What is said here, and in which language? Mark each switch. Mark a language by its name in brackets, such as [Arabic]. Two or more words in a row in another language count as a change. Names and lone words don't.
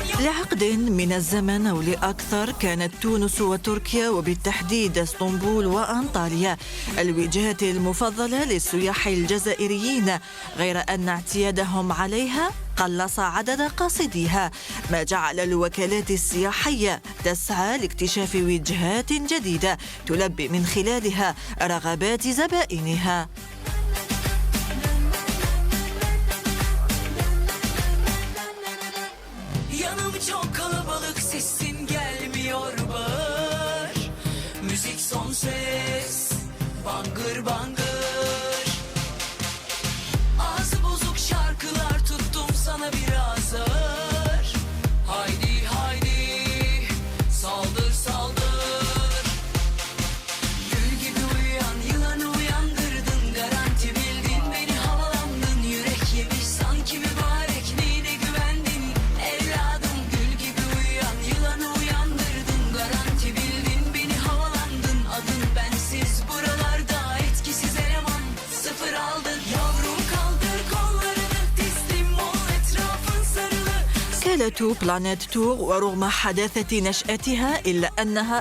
[Arabic] لعقد من الزمن أو لأكثر كانت تونس وتركيا وبالتحديد اسطنبول وأنطاليا الوجهات المفضلة للسياح الجزائريين، غير أن اعتيادهم عليها قلص عدد قاصديها، ما جعل الوكالات السياحية تسعى لاكتشاف وجهات جديدة تلبي من خلالها رغبات زبائنها. [Turkish] Çok kalabalık sesin gelmiyor bağır. Müzik son ses bangır bangır. Ağzı bozuk şarkılar tuttum sana biraz ağır. Haydi haydi saldır saldır. Gül gibi uyuyan yılanı uyandırdın. Garanti bildin beni havalandın. Yürek yemiş sanki mübarek neyine güvendin evladım. [Arabic] وكالة بلانيت تور ورغم حداثة نشأتها إلا أنها